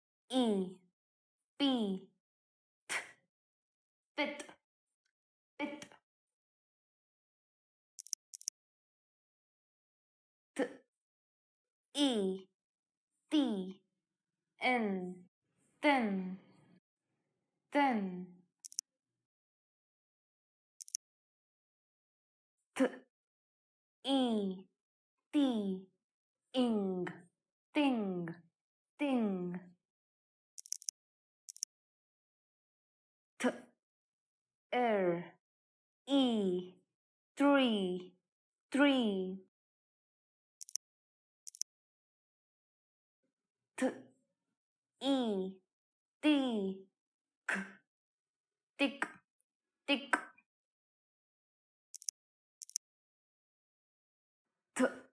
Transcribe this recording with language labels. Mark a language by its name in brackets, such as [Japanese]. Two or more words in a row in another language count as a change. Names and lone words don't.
[English] E, P, pith, pith, th, E, T, N, thin, thin, th, E, T, ing, ting, ting, th, E, three, three, th, E, T, k, tick, tick, th,